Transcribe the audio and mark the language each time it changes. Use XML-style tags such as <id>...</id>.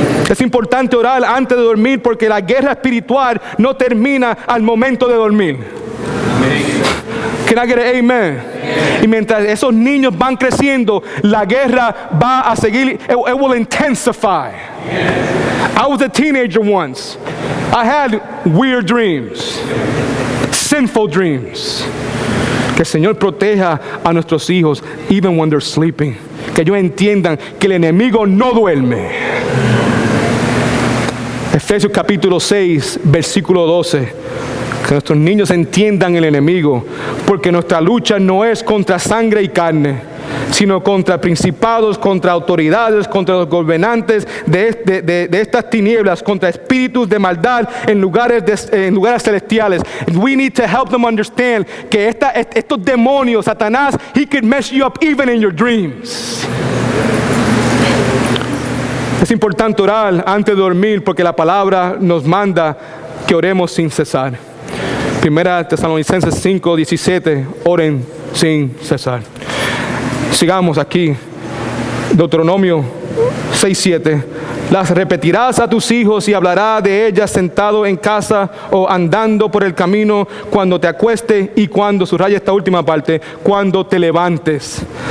<es>Es importante orar antes de dormir porque la guerra espiritual no termina al momento de dormir.</es> <en>Can I get an amen?</en> <es>Y mientras esos niños van creciendo, la guerra va a seguir.</es> <en>It will intensify. I was a teenager once. I had weird dreams, sinful dreams.</en> <es>Que el Señor proteja a nuestros hijos,</es> <en>even when they're sleeping.</en> <es>Que ellos entiendan que el enemigo no duerme. Efesios capítulo 6, versículo 12. Que nuestros niños entiendan el enemigo, porque nuestra lucha no es contra sangre y carne, sino contra principados, contra autoridades, contra los gobernantes de estas tinieblas, contra espíritus de maldad en lugares celestiales.</es> <en>We need to help them understand</en> <es>que estos demonios, Satanás,</es> <en>he could mess you up even in your dreams.</en> <es>Es importante orar antes de dormir porque la palabra nos manda que oremos sin cesar. Primera Tesalonicenses 5:17, oren sin cesar. Sigamos aquí. Deuteronomio 6:7. Las repetirás a tus hijos y hablarás de ellas sentado en casa o andando por el camino, cuando te acuestes y cuando, subraya esta última parte, cuando te levantes.</es>